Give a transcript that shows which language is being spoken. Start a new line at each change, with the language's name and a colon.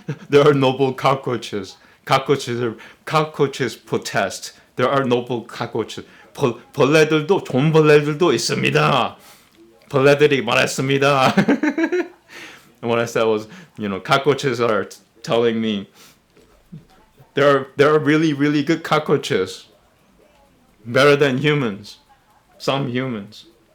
English: There are noble cockroaches. Cockroaches protest. There are noble cockroaches.
Korean: 벌레들도 좋은 벌레들도 있습니다. 벌레들이 말했습니다.
English: And what I said was, cockroaches are telling me there are really really good cockroaches, better than humans. Some humans.